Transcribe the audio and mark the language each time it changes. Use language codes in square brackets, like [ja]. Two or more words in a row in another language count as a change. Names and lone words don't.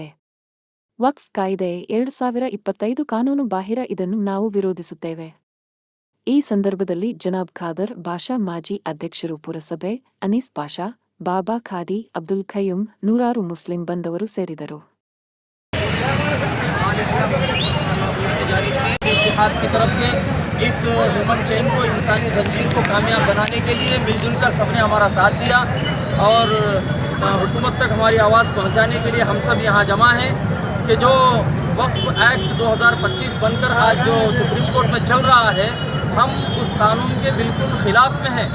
[kn] ವಕ್ಫ್ ಕಾಯ್ದೆ 2025 ಕಾನೂನು ಬಾಹಿರ, ಇದನ್ನು ನಾವು ವಿರೋಧಿಸುತ್ತೇವೆ. ಈ ಸಂದರ್ಭದಲ್ಲಿ ಜನಾಬ್ ಖಾದರ್ ಬಾಷಾ, ಮಾಜಿ ಅಧ್ಯಕ್ಷರು ಪುರಸಭೆ, ಅನೀಸ್ ಪಾಷಾ, ಬಾಬಾ ಖಾದಿ, ಅಬ್ದುಲ್ ಖಯ್ಯೂಮ್, ನೂರಾರು ಮುಸ್ಲಿಂ ಬಂಧವರು ಸೇರಿದರು. [hi] इत्तेहाद की तरफ से इस [en] human chain [hi] को, इंसानी जंजीर को कामयाब बनाने के लिए मिलजुल कर सबने हमारा साथ दिया और हुकूमत तक हमारी आवाज़ पहुंचाने के लिए हम सब यहाँ जमा हैं कि जो वक्फ एक्ट 2025 बनकर आज जो सुप्रीम कोर्ट में चल रहा है, हम उस कानून के बिल्कुल खिलाफ में हैं.